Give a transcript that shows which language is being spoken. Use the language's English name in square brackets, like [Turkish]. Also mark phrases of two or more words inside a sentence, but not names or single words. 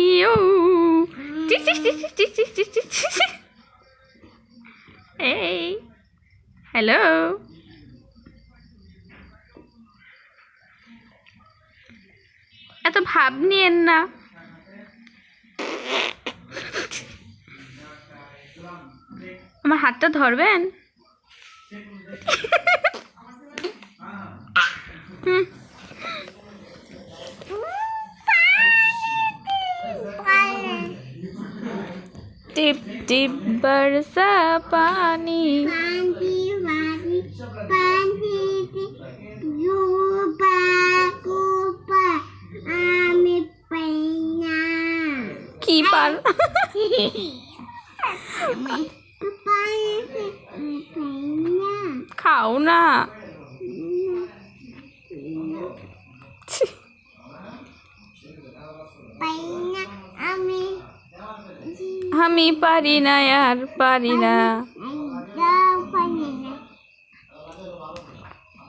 [Bangla] এই, হ্যালো। এত ভাব নিয়েন না। আমার হাতটা ধরবেন? [Hindi] टिप टिप बरसा पानी, की पार खाओ ना। [Bangla] আমি পারি না, আর পারি না।